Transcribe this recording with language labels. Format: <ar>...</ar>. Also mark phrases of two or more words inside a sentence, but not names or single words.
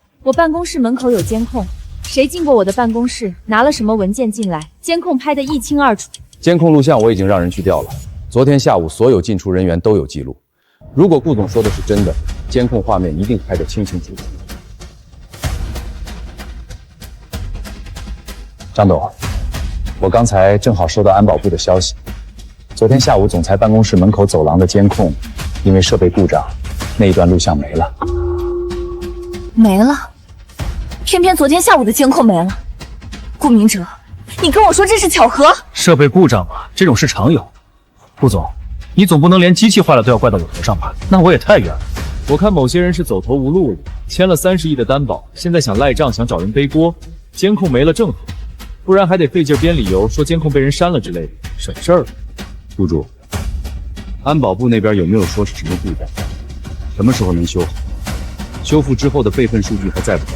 <zh>我辦公室门口有监控，誰进過我的辦公室，拿了什麼文件進來，监控拍得一清二楚。监控錄像我已經讓人去調了，昨天下午所有進出人員都有記錄。如果顧總說的是真的，監控畫面一定拍得清清楚楚。張董，我剛才正好收到安保部的消息，昨天下午总裁辦公室門口走廊的监控因為設備故障，那一段錄像沒了。沒了？偏偏昨天下午的監控沒了。顧明哲，你跟我說這是巧合？設備故障嘛，這種事常有。顧總，你總不能連機器壞了都要怪到我頭上吧？那我也太冤了。我看某些人是走投無路了，簽了30億的擔保，現在想賴賬，想找人背鍋。監控沒了正好，不然還得費勁編理由，說監控被人刪了之類的，省事兒。顧主，安保部那邊有沒有說是什麼故障？什麼時候能修好？修復之後的備份數據還在不在？</zh>